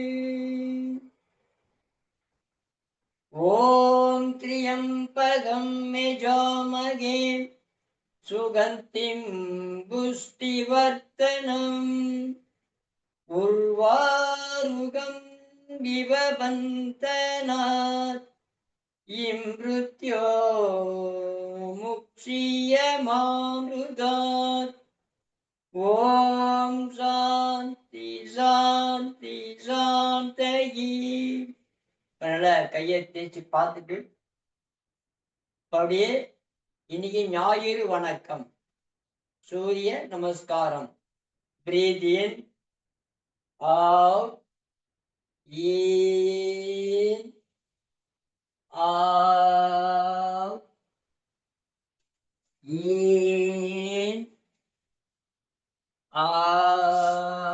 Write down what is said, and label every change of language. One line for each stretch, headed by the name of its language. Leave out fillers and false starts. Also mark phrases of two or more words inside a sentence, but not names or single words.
Sanskrit: ॐ त्र्यम्बकं यजामहे सुगन्धिं पुष्टिवर्धनम् उर्वारुकं इव बन्धनात् इमृत्यो मुक्षीयमामृतात्. ॐ शान्ति शान्ति शान्तये.
Tamil: அதனால கையை தேய்ச்சி பார்த்துட்டு அப்படியே இன்னைக்கு ஞாயிறு வணக்கம், சூரிய நமஸ்காரம்.
English: breathe in, out, in, out, in, out.